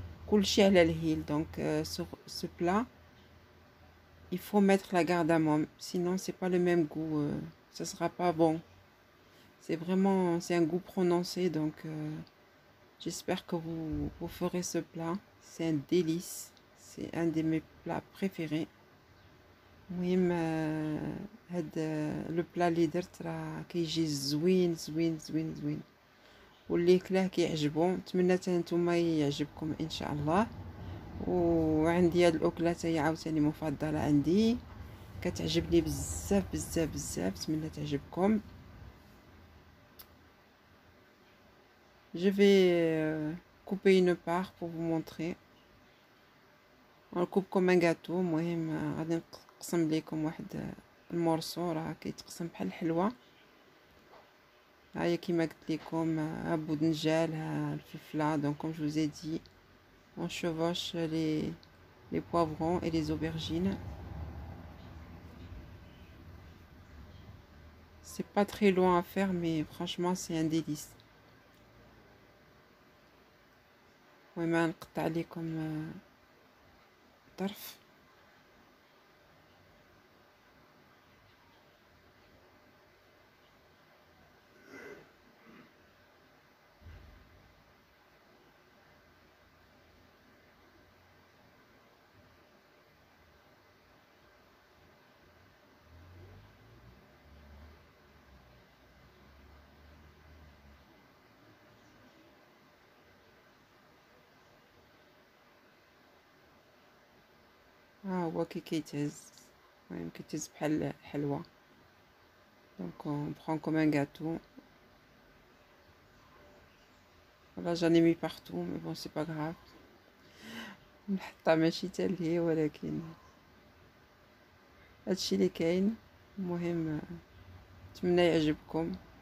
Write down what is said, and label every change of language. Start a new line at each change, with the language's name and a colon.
Arabic: كلشي على الهيل.
French: دونك ce plat il faut mettre la cardamome, sinon c'est pas le même goût, ça sera pas bon. C'est vraiment, c'est un goût prononcé. Donc j'espère que vous ferez ce plat. C'est un délice, c'est un de mes plats préférés.
Arabic: المهم هاد لو بلا اللي درت راه كيجي زوين زوين زوين زوين، واللي كلاه كيعجبو. نتمنى حتى نتوما يعجبكم ان شاء الله. وعندي هاد الاكله هي عاوتاني مفضله عندي، كتعجبني بزاف بزاف بزاف. نتمنى تعجبكم.
French: Je vais couper une part pour vous montrer. On le coupe comme un gâteau.
Arabic: المهم غادي نقسم لكم واحد المورسو راه كيتقسم بحال الحلوى. ها هي كيما قلت لكم، ها بودنجال، ها الفلفله.
French: donc comme je vous ai dit, on chevauche les poivrons et les aubergines. C'est pas très long à faire, mais franchement c'est un délice.
Arabic: المهم نقطع لكم طرف. ها هو كي كيتهز، المهم كيتهز بحال الحلوى.
French: donc on prend comme un gâteau. Voilà, j'en ai mis partout, mais bon c'est pas grave.
Arabic: نحطها ماشي حتى لهي، ولكن هادشي اللي كاين. المهم نتمنى يعجبكم.